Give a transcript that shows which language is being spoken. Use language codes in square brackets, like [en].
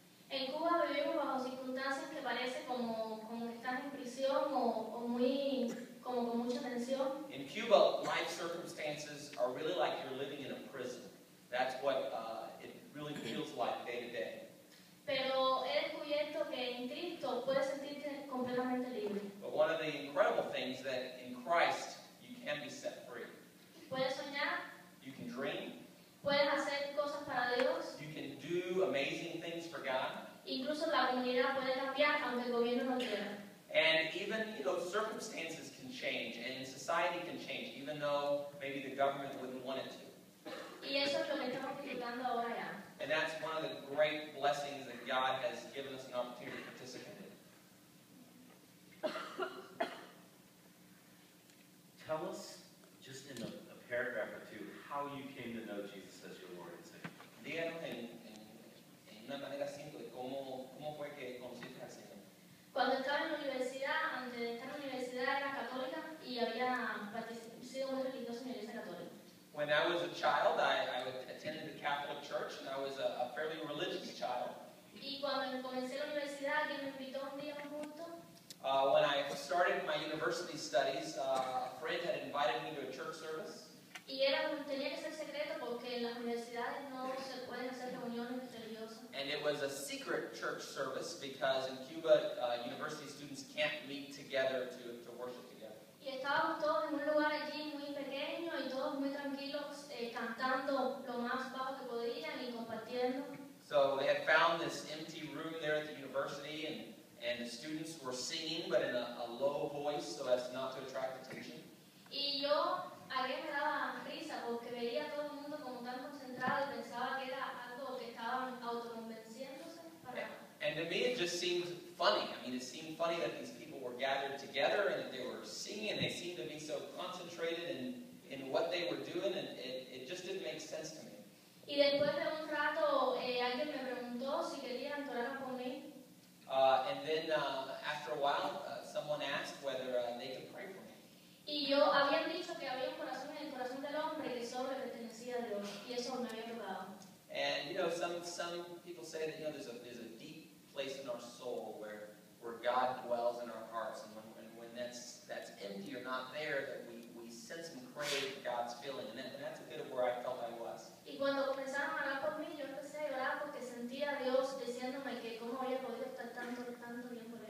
[es] En Cuba vivimos bajo circunstancias que parece como que estás en prisión o muy, como con mucha tensión. [en] In Cuba, life circumstances are really like you're living in a prison. That's what it really feels like day to day. [es] Pero he descubierto que en Cristo puedes sentirte completamente libre. [en] But one of the incredible things that in Christ you can be set free. [es] Puedes soñar, [en] You can dream. [es] puedes hacer cosas para Dios, [en] You can do amazing things for God. [es] incluso la comunidad puede cambiar aunque el gobierno no quiera. [en] And even, circumstances can change and society can change, even though maybe the government wouldn't want it to. [es] Y eso es lo que estamos disfrutando ahora ya. [en] And that's one of the great blessings that God has given us an opportunity to participate in. Tell us, just in a paragraph or two, how you came to know Jesus as your Lord and Savior. [es] Díganos en una manera simple cómo fue que conociste al Señor. Cuando estaba en la universidad, antes de estar en la universidad era católica y había sido muy religiosa en la iglesia católica. [en] When I was a child, I attended the Catholic Church, and I was a fairly religious child. [es] Y cuando comencé la universidad, alguien me invitó un día a un culto. [en] When I started my university studies, a friend had invited me to a church service. [es] Y tenía que ser secreto porque en las universidades no se pueden hacer reuniones religiosas. [en] And it was a secret church service because in Cuba, university students can't meet together to worship together. [es] Y estábamos todos en un lugar allí muy pequeño y todos muy tranquilos, cantando lo más bajo que podían y compartiendo. [en] So they had found this empty room there at the university, and the students were singing, but in a low voice so as not to attract attention. [es] Y yo a mí me daba risa porque veía a todo el mundo como tan concentrado y pensaba que era algo que estaban autoconvenciéndose para... [en] And to me it just seemed funny. I mean, it seemed funny that these people were gathered together and that they were singing, and they seemed to be so concentrated in what they were doing, and it just didn't make sense to me. [es] Y después de un rato alguien me preguntó si querían orar por mí. [en] And then after a while, someone asked whether they could pray for me. [es] Y yo habían dicho que había un corazón en el corazón del hombre que solo le pertenecía a Dios, y eso me había tocado. [en] And some people say that there's a deep place in our soul where God dwells in our hearts, and when that's empty or not there, that we sense and crave God's feeling, and that's a bit of where I felt I was. [es] Y cuando comenzaron a orar por mí, yo empecé a llorar porque sentía a Dios diciéndome que cómo había podido estar tanto tiempo lejos.